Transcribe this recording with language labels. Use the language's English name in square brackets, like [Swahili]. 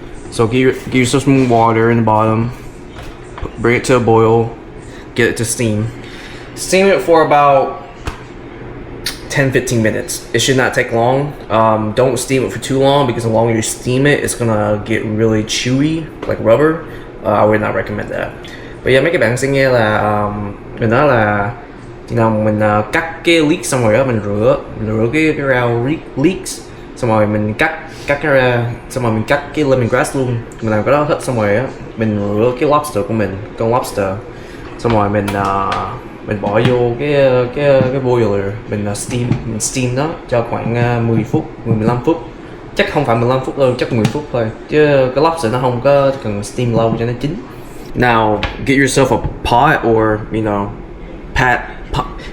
[English] So get yourself some water in the bottom, bring it to a boil, get it to steam. Steam it for about 10-15 minutes. It should not take long. Don't steam it for too long, because the longer you steam it, it's gonna get really chewy, like rubber. I would not recommend that. But yeah, [Vietnamese] mấy các bạn sẽ nghe là mình nói là khi nào mình cắt cái leeks xong rồi đó, mình rửa cái rau leeks, xong rồi mình cắt cái ra, xong rồi mình cắt cái lemongrass luôn. Mình làm cái đó hết xong rồi á, mình rửa cái lobster của mình, con lobster, xong rồi mình bỏ vô cái boiler, mình steam nó cho khoảng 10 phút, 15 phút. Chắc không phải 15 phút đâu, chắc 10 phút thôi. Chứ cái lobster nó không có cần steam lâu cho nó chín. [English] Now, get yourself a pot or, you know, pan/pot.